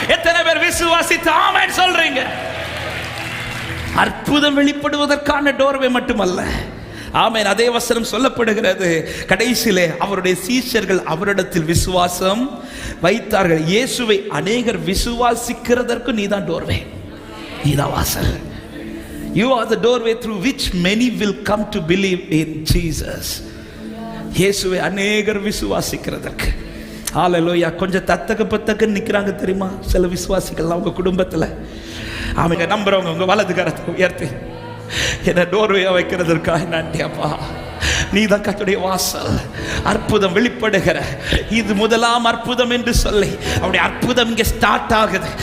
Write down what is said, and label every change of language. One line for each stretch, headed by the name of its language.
Tamil: எத்தனை பேர் விசுவாசித்து ஆமென் சொல்றீங்க? அற்புதம் வெளிப்படுவதற்கான டோர்வே மட்டுமல்ல. ஆமென். அதே வசனம் சொல்லப்படுகிறது, கடைசியிலே அவருடைய சீஷர்கள் அவரிடத்தில் விசுவாசம் வைத்தார்கள். இயேசுவை அநேகர் விசுவாசிக்கிறதற்கு நீதான் டோர்வே, நீதான் வாசல்.
English: You are the doorway through which many will come to believe in Jesus.
Tamil: இயேசுவை அநேகர் விசுவாசிக்கிறதற்கு. ஹல்லேலூயா. கொஞ்சம் தத்தக்க நிற்கிறாங்க தெரியுமா சில விசுவாசிகள் அவங்க குடும்பத்தில். அவங்க நம்புறவங்க உங்க வலது கரத்தை உயர்த்தி, என்ன டோர்வேயா வைக்கிறதற்காக நன்றி அப்பா. நீதான் கர்த்தருடைய வாசல். அற்புதம் வெளிப்படுகிற இது முதலாம் அற்புதம் என்று சொல்லி அவருடைய அற்புதம் இங்கே ஸ்டார்ட் ஆகுது.